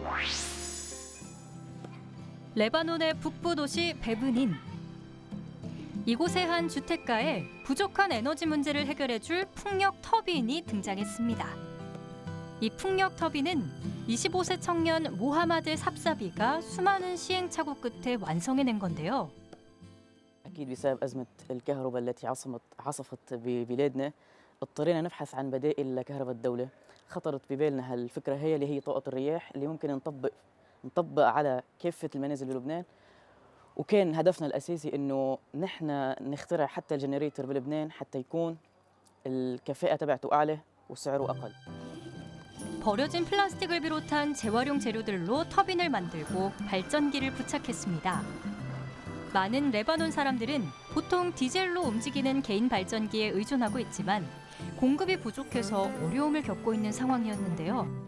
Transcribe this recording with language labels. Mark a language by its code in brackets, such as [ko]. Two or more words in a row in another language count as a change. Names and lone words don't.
[ko] 레바논의 북부 도시 베브닌. 이곳의 한 주택가에 부족한 에너지 문제를 해결해줄 풍력 터빈이 등장했습니다. 이 풍력 터빈은 25세 청년 모하마드 삽사비가 수많은 시행착오 끝에 완성해낸 건데요. [ar] أكيد بسبب أزمة الكهرباء التي عصفت ببلادنا اضطرينا نبحث عن بدائل لكهرباء الدولة. خطرت ببالنا هالفكرة هي اللي هي طاقة الرياح اللي ممكن نطبق على كافة المنازل بلبنان. وكان هدفنا الأساسي إنه نحن نخترع حتى الجنريتر بلبنان حتى يكون الكفاءة تبعته أعلى وسعره أقل. [ko] 버려진 플라스틱을 비롯한 재활용 재료들로 터빈을 만들고 발전기를 부착했습니다. 많은 레바논 사람들은 보통 디젤로 움직이는 개인 발전기에 의존하고 있지만 공급이 부족해서 어려움을 겪고 있는 상황이었는데요.